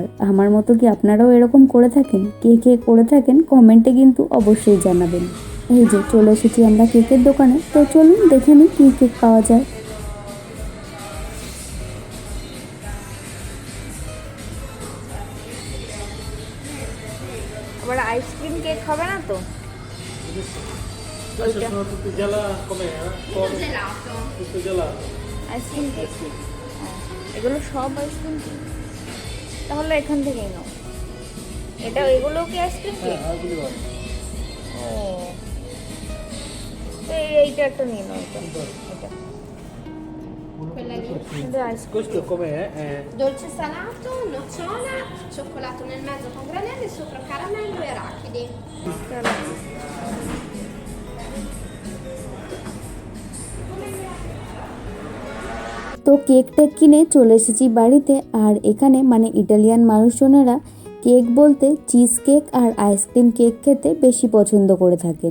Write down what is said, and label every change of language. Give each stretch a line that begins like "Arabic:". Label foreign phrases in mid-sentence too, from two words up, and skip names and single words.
Bangla: আমার মতো কি আপনারাও এরকম করে থাকেন? কে কে করে থাকেন কমেন্টে কিন্তু অবশ্যই জানাবেন। এই যে চলে এসেছি আমরা কেকের দোকানে, তো চলুন দেখে নিই কী কেক পাওয়া যায়। আবার
English: ice cream cake
Bangla: হবে না তো?
Italian: Adesso sono tutti gelati, com'era? Tutto gelato.
English: ice cream cake,
Bangla: এগুলো সব
English: ice cream cake,
Bangla: তাহলে এখান থেকেই নাও। এটা এগুলো কি
English: ice cream cake?
Bangla: ও, তো এইটা একটা নিয়ে নাও। এটা
Italian: Quella lì.
Bangla: এটা আইসক্রিম।
Italian: Questo com'è? Dolce salato, nocciola, cioccolato nel mezzo con granelle, sopra caramello e arachidi.
Bangla: তো কেক টেক কিনে চলে এসেছি বাড়িতে। আর এখানে মানে ইটালিয়ান মানুষজনেরা কেক বলতে
English: cheese cake
Bangla: আর
English: ice cream cake
Bangla: খেতে বেশি পছন্দ করে থাকেন।